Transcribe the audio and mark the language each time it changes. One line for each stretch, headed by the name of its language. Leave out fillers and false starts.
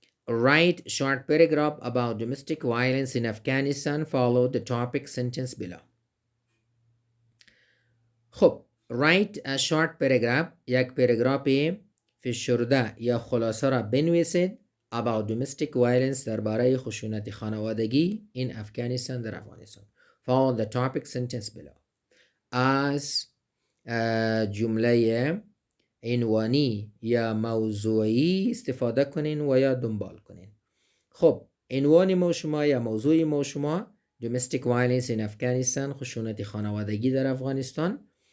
English: Write short paragraph about domestic violence in Afghanistan. Follow the topic sentence below.
Persian: خب
English: write a short paragraph،
Persian: یک پاراگراف فشرده یا خلاصه را بنویسید
English: about domestic violence،
Persian: درباره خشونت خانوادگی
English: in Afghanistan،
Persian: در افغانستان.
English: Follow the topic sentence below.
Persian: از جمله عنوانی یا موضوعی استفاده کنین و یا دنبال کنین. خب عنوان ما شما یا موضوع ما شما
English: domestic violence in Afghanistan،
Persian: خشونت خانوادگی در افغانستان.